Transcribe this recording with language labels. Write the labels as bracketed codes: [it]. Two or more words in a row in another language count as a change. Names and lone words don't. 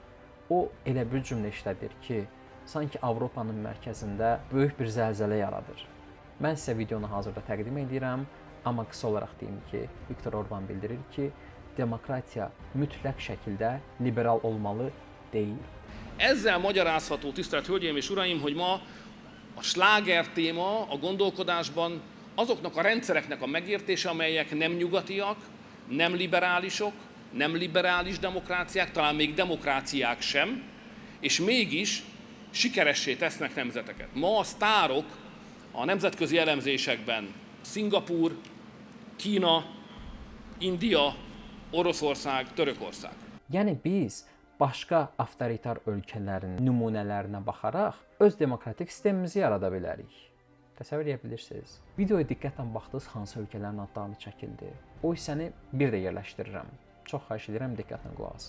[az] O elə bir cümlə işlədir ki, sanki Avropanın mərkəzində böyük bir zəlzələ yaradır. Mən sizə videonu hazırda təqdim edirəm, amma qısa olaraq deyim ki, Viktor Orban bildirir ki, demokratiya mütləq şəkildə liberal olmalı deyil. [hu] Ezzel magyarázható, tisztelt Hölgyeim és Uraim, hogy ma a sláger téma a gondolkodásban azoknak a rendszereknek a megértése, amelyek nem nyugatiak, nem liberálisok, nem liberális demokráciák, talán még demokráciák sem, és mégis sikeressé tesznek nemzeteket. Ma a sztárok a nemzetközi elemzésekben Szingapúr, Kína, India, Oroszország, Törökország. [az] Yəni biz başqa avtoritar ölkələrin nümunələrinə baxaraq öz demokratik sistemimizi yarada bilərik. Təsəvvür edə bilirsiniz. Videoya diqqətlə baxdınız hansı ölkələrin adlarını çəkildi. O hissəni bir də yerləşdirirəm. Çox xahiş edirəm diqqətlə qulaq asın.